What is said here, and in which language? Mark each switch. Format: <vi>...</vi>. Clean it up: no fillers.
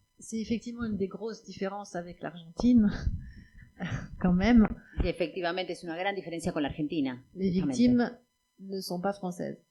<fr>C'est effectivement une des grosses différences avec l'Argentine, quand même.</fr> <es>Y efectivamente es una gran diferencia con la Argentina.</es> <fr>Les victimes ne sont pas françaises.</fr>